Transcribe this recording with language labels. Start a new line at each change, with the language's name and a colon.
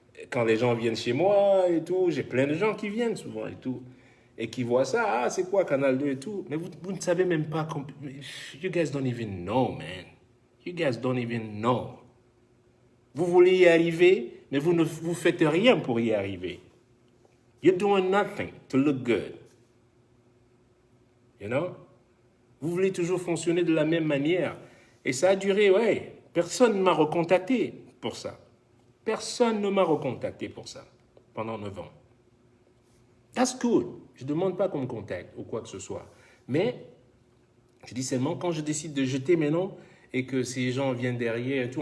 French: Quand les gens viennent chez moi et tout, j'ai plein de gens qui viennent souvent et tout. Et qui voient ça, ah, c'est quoi Canal 2 et tout. Mais vous ne savez même pas,
English: you guys don't even know, man. You guys don't even know.
French: Vous voulez y arriver, mais vous ne vous faites rien pour y arriver.
English: You're doing nothing to look good. You know?
French: Vous voulez toujours fonctionner de la même manière. Et ça a duré, ouais. Personne ne m'a recontacté pour ça. Personne ne m'a recontacté pour ça pendant 9 ans.
English: That's good.
French: Je ne demande pas qu'on me contacte ou quoi que ce soit. Mais je dis seulement quand je décide de jeter mes noms et que ces gens viennent derrière et tout.